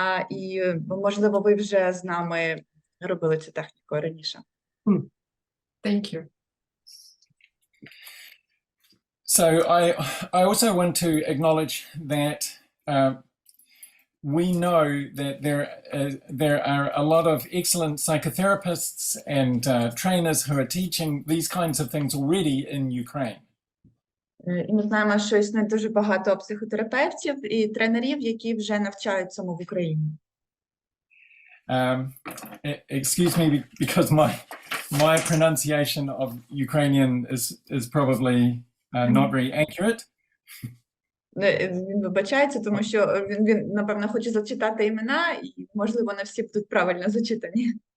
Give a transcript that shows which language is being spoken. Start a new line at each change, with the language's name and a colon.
Ukrainian: І, можливо, ви вже з нами робили цю техніку раніше.
English: Thank you. So I also want to acknowledge that we know that there are a lot of excellent psychotherapists and trainers who are teaching these kinds of things already in Ukraine.
Ukrainian: І ми знаємо, що існує дуже багато психотерапевтів і тренерів, які вже навчають цьому в Україні.
English: Excuse me, because my pronunciation of Ukrainian is probably not very accurate.
Ukrainian: Він вибачається, тому що він, напевно, хоче зачитати імена, і, можливо, не всі будуть правильно зачитані.